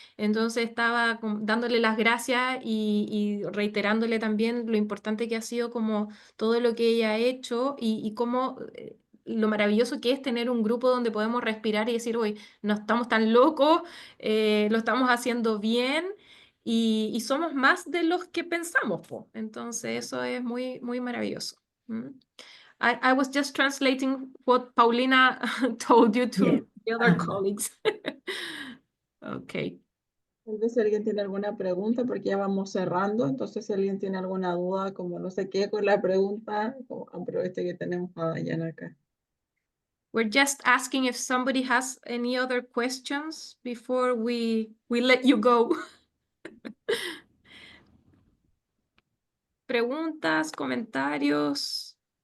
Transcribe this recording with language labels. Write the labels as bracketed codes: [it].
[es] Entonces estaba dándole las gracias y reiterándole también lo importante que ha sido como todo lo que ella ha hecho y cómo lo maravilloso que es tener un grupo donde podemos respirar y decir, hoy no estamos tan locos, lo estamos haciendo bien y somos más de los que pensamos, po. Entonces eso es muy, muy maravilloso. [en] I was just translating what Paulina told you to Yeah. the other colleagues. Okay. [es] Tal vez si alguien tiene alguna pregunta, porque ya vamos cerrando, entonces si alguien tiene alguna duda, como no sé qué con la pregunta, aproveche que tenemos a Dayana acá. [en] We're just asking if somebody has any other questions before we let you go. [es] Preguntas, comentarios.